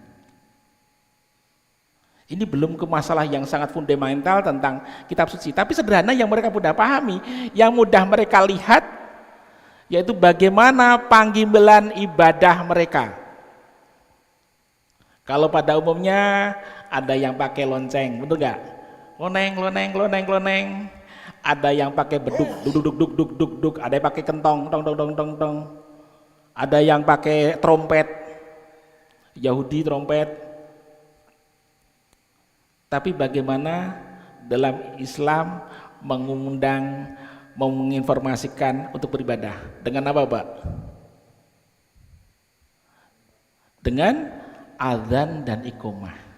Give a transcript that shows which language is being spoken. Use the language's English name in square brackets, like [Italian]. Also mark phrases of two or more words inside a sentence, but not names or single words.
[Indonesian] Ini belum ke masalah yang sangat fundamental tentang kitab suci, tapi sederhana yang mereka mudah pahami, yang mudah mereka lihat, yaitu bagaimana panggilan ibadah mereka. Kalau pada umumnya ada yang pakai lonceng, betul nggak? Loneng, loneng, loneng, loneng. Ada yang pakai beduk, duk, duk, duk, duk, duk, duk. Ada yang pakai kentong, tong, tong, tong, tong, tong. Ada yang pakai trompet, Yahudi trompet. Tapi bagaimana dalam Islam mengundang, menginformasikan untuk beribadah? Dengan apa, Pak? Dengan azan dan iqomah.